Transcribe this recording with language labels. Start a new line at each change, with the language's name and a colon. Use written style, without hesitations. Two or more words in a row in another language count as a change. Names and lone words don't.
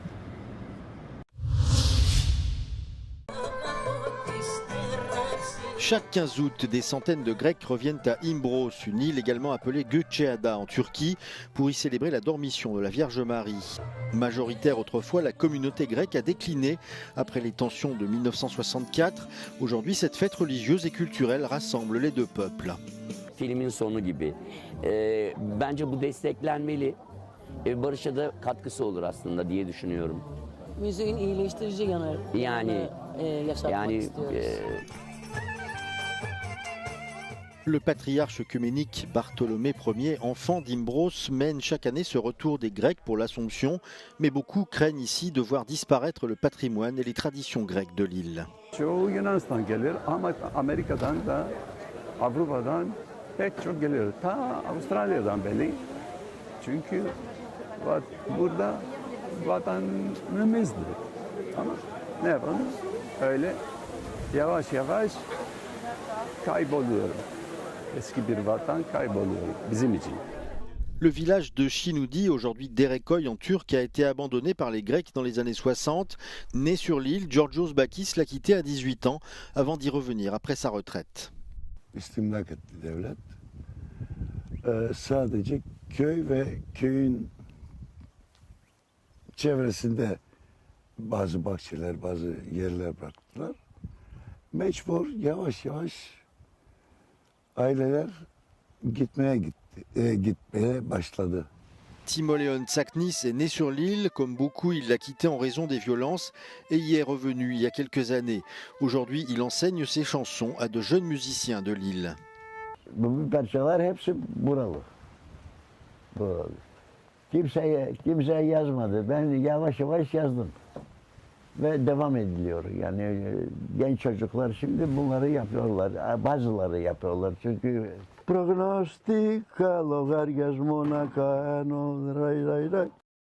French: Chaque 15 août, des centaines de Grecs reviennent à Imbros, une île également appelée Gökçeada en Turquie, pour y célébrer la dormition de la Vierge Marie. Majoritaire autrefois, la communauté grecque a décliné après les tensions de 1964. Aujourd'hui, cette fête religieuse et culturelle rassemble les deux peuples.
Turkish: Filmin sonu gibi. Bence bu desteklenmeli. Barışa da katkısı olur aslında diye düşünüyorum. müziğin iyileştirici yanı yaşatmak istiyoruz.
French: Le patriarche œcuménique Bartholomé Ier, enfant d'Imbros, mène chaque année ce retour des Grecs pour l'Assomption, mais beaucoup craignent ici de voir disparaître le patrimoine et les traditions grecques de l'île.
Turkish: Çoğu Yunanistan gelir ama Amerika'dan da Avrupa'dan pek çok geliyor. Ta Avustralya'dan beri. Çünkü burada vatanımızdır. Ama ne yapalım? Öyle yavaş yavaş kayboluyor. Eski bir vatan kayboluyor bizim için.
French: Le village de Chinoudi, aujourd'hui Derekoy en turc, a été abandonné par les Grecs dans les années 60. Né sur l'île, Georgios Bakis l'a quitté à 18 ans avant d'y revenir après sa retraite.
Turkish: İstimlak etti devlet. Sadece köy ve köyün çevresinde bazı bahçeler, bazı yerler bıraktılar. Mecbur yavaş yavaş aileler gitmeye başladı.
French: Timoleon Tsaknis est né sur l'île, comme beaucoup il l'a quitté en raison des violences et y est revenu il y a quelques années. Aujourd'hui il enseigne ses chansons à de jeunes musiciens de l'île.
Turkish: Bu parçalar hepsi buralı. Kimseye yazmadı. Ben yavaş yavaş yazdım. Ve devam ediliyor. Yani genç çocuklar şimdi bunları yapıyorlar. Bazıları yapıyorlar çünkü prognostika logaryasmona kano ray ray ray